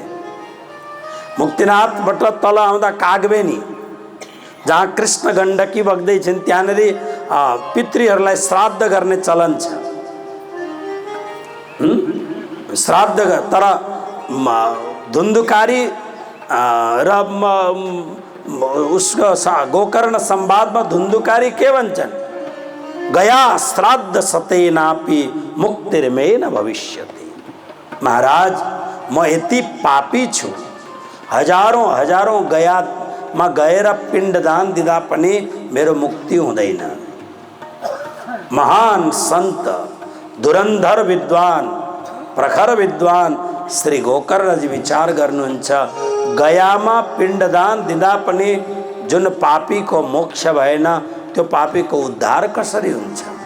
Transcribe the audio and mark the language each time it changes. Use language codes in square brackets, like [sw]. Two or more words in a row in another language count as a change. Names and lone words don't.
[ne] मुक्तिनाथबाट तल आउँदा कागबेनी जहाँ कृष्ण गण्डकी बग्दै छिन् त्यहाँनेरि पितृहरूलाई श्राद्ध गर्ने चलन छ। श्राद्ध तर धुन्धुकारी र उसको गोकर्ण संवादमा धुन्धुकारी के भन्छन्, [sa] गया श्राद्ध सतेनापि मुक्तिर्मेन भविष्यति। [ne] महाराज म यति पापी छु, हजारौं गयामा गएर पिण्डदान दिँदा पनि मेरो मुक्ति हुँदैन। महान सन्त धुरन्धर विद्वान प्रखर विद्वान श्री गोकर्णजी विचार गर्नुहुन्छ, गयामा पिण्डदान दिँदा पनि जुन पापीको मोक्ष भएन त्यो पापीको उद्धार कसरी हुन्छ।